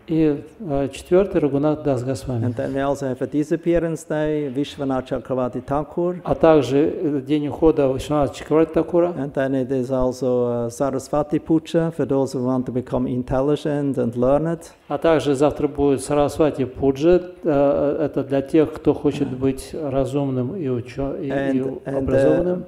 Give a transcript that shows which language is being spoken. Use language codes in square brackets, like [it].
[ru] И четвертый Рагунат Дас Госвами. [en] And then we also have a disappearance day, Vishwanath Chakravarti Thakur. [ru] А также день ухода Вишваната Чакраварти Такура. [en] And then it is also Saraswati Puja for those who want to become intelligent and learned. [ru] А также завтра будет Сарасвати Пуджа. Это для тех, кто хочет быть разумным и образованным.